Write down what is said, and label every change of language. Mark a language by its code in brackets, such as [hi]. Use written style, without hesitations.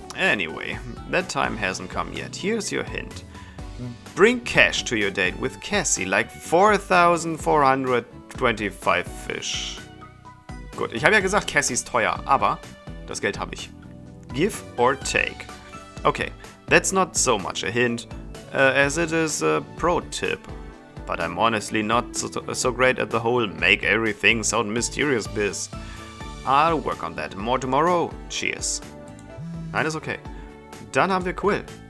[en] Anyway, that time hasn't come yet. Here's your hint. Bring cash to your date with Cassie, like 4,425 fish. [de] Gut, ich habe ja gesagt, Cassie ist teuer, aber das Geld habe ich. [en] Give or take. Okay, that's not so much a hint, as it is a pro tip. But I'm honestly not so great at the whole make everything sound mysterious biz. I'll work on that more tomorrow. Cheers. [de] Nein, ist okay. Dann haben wir Quill.